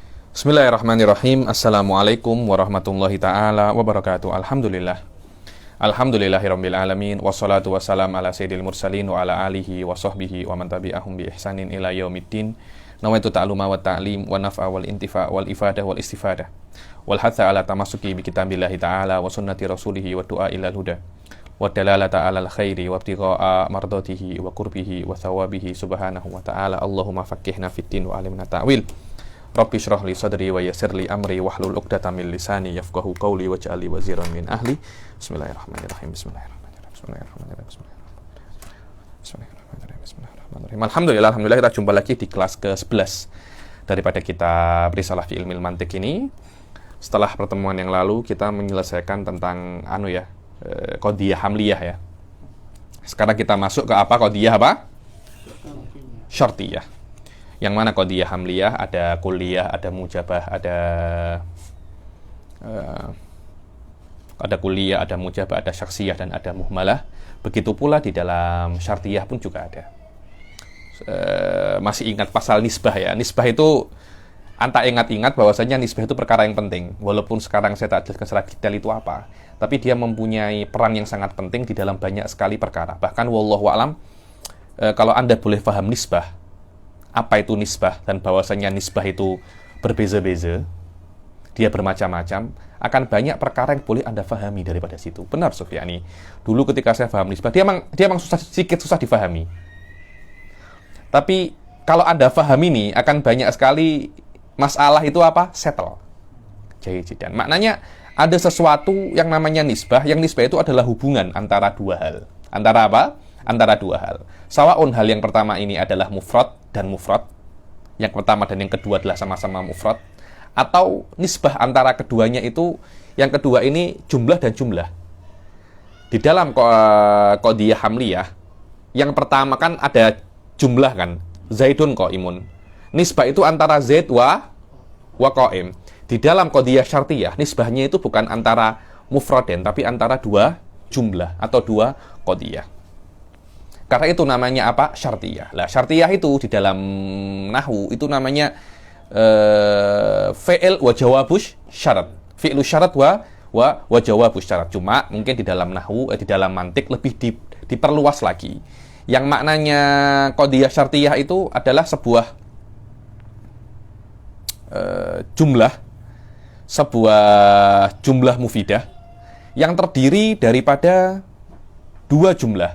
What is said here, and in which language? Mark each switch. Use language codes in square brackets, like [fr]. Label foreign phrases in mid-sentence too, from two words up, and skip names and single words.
[ar] بسم الله الرحمن الرحيم. السلام عليكم ورحمة الله تعالى وبركاته. الحمد لله رب العالمين والصلاة والسلام على سيد المرسلين وعلى آله وصحبه ومن تبعهم بإحسان إلى يوم الدين. نويت التعلم والتعليم والنفع والانتفاع والإفادة والاستفادة والحث على التمسك بكتاب الله تعالى وسنة رسوله والدعاء إلى الهدى والدلالة على الخير وابتغاء مرضاته وقربه وثوابه سبحانه وتعالى. اللهم فقهنا في الدين وعلمنا التأويل. رب اشرح لي صدري ويسر لي أمري واحلل عقدة من لساني يفقهوا قولي واجعل لي وزيرا من أهلي. بسم الله الرحمن الرحيم. بسم الله الرحمن الرحيم. [ms] Alhamdulillah kita jumpa lagi di kelas ke-11 daripada kitab Risalah fi Ilmil Mantiq ini. Setelah pertemuan yang lalu kita menyelesaikan tentang [ar] قضية حملية [ms] ya. Sekarang kita masuk ke apa? Qadhiyah apa? Syartiyah. Yang mana [ar] قضية حملية [ms] ada kulliyah, ada mujabah, ada kulliyah, ada mujabah, ada syakhsiyah dan ada muhmalah. Begitu pula di dalam syartiyah pun juga ada. Masih ingat pasal nisbah ya. Nisbah itu anta ingat-ingat bahwasanya nisbah itu perkara yang penting. Walaupun sekarang saya tak jelaskan secara detail itu apa, tapi dia mempunyai peran yang sangat penting di dalam banyak sekali perkara. Bahkan [ar] والله أعلم, [ms] kalau Anda boleh paham nisbah, apa itu nisbah, dan bahwasanya nisbah itu berbeza-beza, dia bermacam-macam, akan banyak perkara yang boleh Anda fahami daripada situ. Benar Sufyani, dulu ketika saya paham nisbah, dia memang sedikit susah difahami. Tapi kalau Anda fahami ini, akan banyak sekali masalah itu apa? Settle. Jahijidan. Maknanya ada sesuatu yang namanya nisbah, yang nisbah itu adalah hubungan antara dua hal. Antara apa? Antara dua hal. Sawa'un hal yang pertama ini adalah mufrad dan mufrad. Yang pertama dan yang kedua adalah sama-sama mufrad. Atau nisbah antara keduanya itu, yang kedua ini jumlah dan jumlah. Di dalam [ar] قضية حملية, [ms] yang pertama kan ada jumlah kan, [ar] زيد قائم. [ms] Nisbah itu antara [ar] زيد وقائم. [ms] Di dalam [ar] قضية شرطية, [ms] nisbahnya itu bukan antara mufradain, tapi antara dua jumlah atau dua qadhiyah. Karena itu namanya apa? Syartiyah. Lah, syartiyah itu di dalam nahwu itu namanya [ar] فعل وجواب الشرط. فعل الشرط وجواب الشرط. [ms] Cuma mungkin di dalam nahwu, di dalam mantik lebih diperluas lagi. Yang maknanya [ar] قضية شرطية [ms] itu adalah sebuah [ar] جملة مفيدة [ms] yang terdiri daripada dua jumlah.